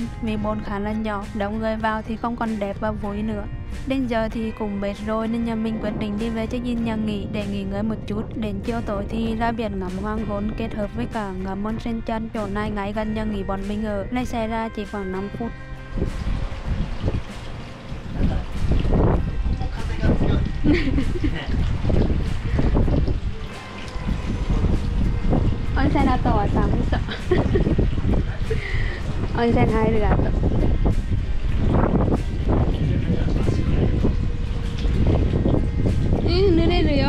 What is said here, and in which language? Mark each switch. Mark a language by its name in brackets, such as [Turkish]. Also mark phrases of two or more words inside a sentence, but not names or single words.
[Vietnamese] Vì bồn khá là nhỏ, đông người vào thì không còn đẹp và vui nữa. Đến giờ thì cũng mệt rồi nên nhà mình quyết định đi về check-in nhà nghỉ để nghỉ ngơi một chút. Đến chiều tối thì ra biển ngắm hoàng hôn kết hợp với cả ngắm onsen chân. Chỗ này ngay gần nhà nghỉ bọn mình ở, lấy xe ra chỉ khoảng 5 phút. [Japanese] Onsen あとは寒そう温泉入るあと濡れるよ。